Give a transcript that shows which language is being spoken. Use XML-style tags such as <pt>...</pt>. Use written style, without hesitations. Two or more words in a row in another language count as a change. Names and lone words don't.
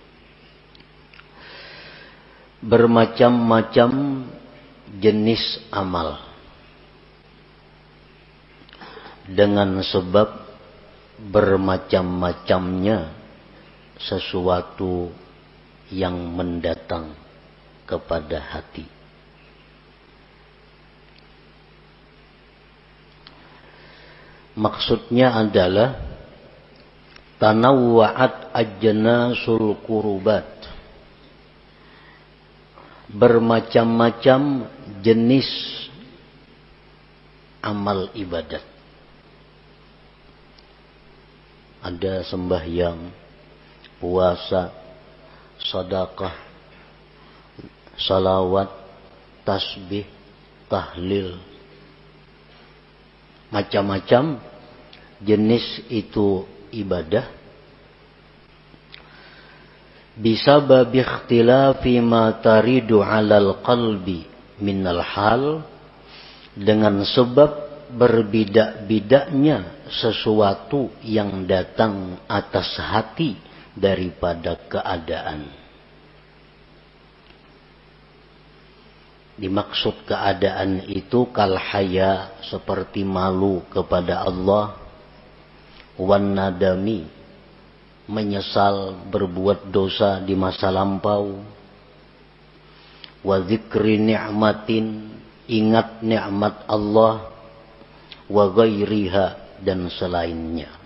<ms>Bermacam-macam jenis amal dengan sebab bermacam-macamnya sesuatu yang mendatang kepada hati. Maksudnya adalah</ms> <ar>تنوعت أجناس القربات.</ar> <ms>Bermacam-macam jenis amal ibadat. Ada sembahyang, puasa, sedekah, salawat, tasbih, tahlil. Macam-macam jenis itu ibadah.</ms> <ar>بسبب اختلاف ما يرد على القلب من الحال,</ar> <ms>dengan sebab berbeda-bedanya sesuatu yang datang atas hati daripada keadaan. Dimaksud keadaan itu</ms> <ar>كالحياء,</ar> <ms>seperti malu kepada Allah,</ms> <ar>والندم,</ar> <ms>menyesal berbuat dosa di masa lampau,</ms> <ar>وذكر نعمة,</ar> <ms>ingat nikmat Allah,</ms> <ar>وغيرها,</ar> <ms>dan selainnya.</ms>